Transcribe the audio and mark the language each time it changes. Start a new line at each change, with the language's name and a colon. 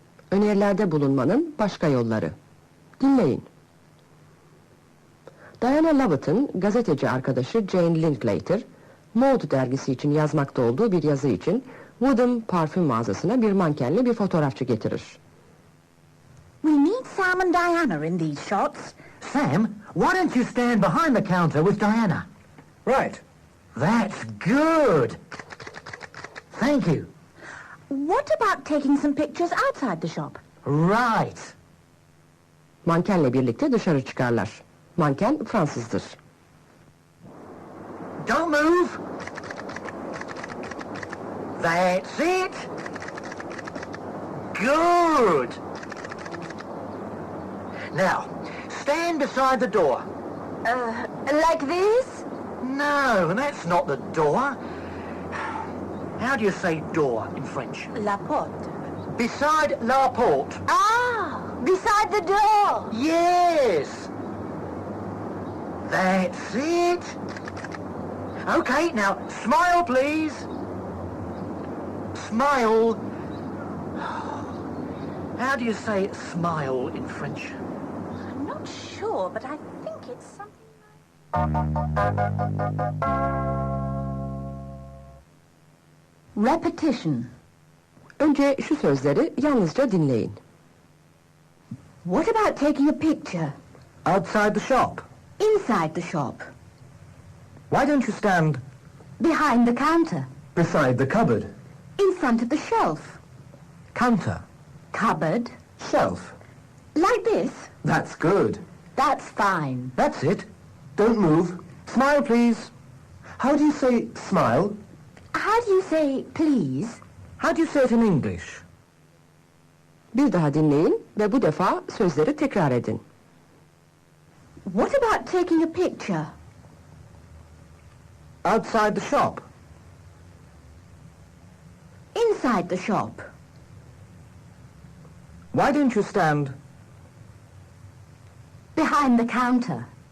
Turkish: Önerilerde bulunmanın başka yolları. Dinleyin. Diana Lovett'ın gazeteci arkadaşı Jane Linklater, Mode dergisi için yazmakta olduğu bir yazı için Woodham parfüm mağazasına bir mankenle bir fotoğrafçı getirir.
English: We need Sam and Diana in these shots. Sam, why don't you stand behind the counter with Diana? Right. That's good. Thank you. What about taking some pictures outside the shop? Right.
Turkish: Mankenle birlikte dışarı çıkarlar. Manken Fransızdır.
English: Don't move. That's it. Good. Now, stand beside the door. Like this? No, that's not the door. How do you say door in French?
French: La porte.
English: Beside la porte. Ah! Beside the door! Yes. That's it. Okay, now smile, please. Smile. How do you say smile in French? I'm not sure, but I think it's something like... Repetition.
Turkish: Önce şu sözleri yalnızca dinleyin.
English: What about taking a picture? Outside the shop. Inside the shop. Why don't you stand Behind the counter. Beside the cupboard. In front of the shelf. counter? Cupboard. Shelf. Like this. That's good. That's fine. That's it. Don't move. Smile, please. How do you say smile? How do you say please? How do you say it in English?
Turkish: Bir daha dinleyin ve bu defa sözleri tekrar edin.
English: What about taking a picture? Outside the shop. Inside the shop. Why don't you stand Behind the counter.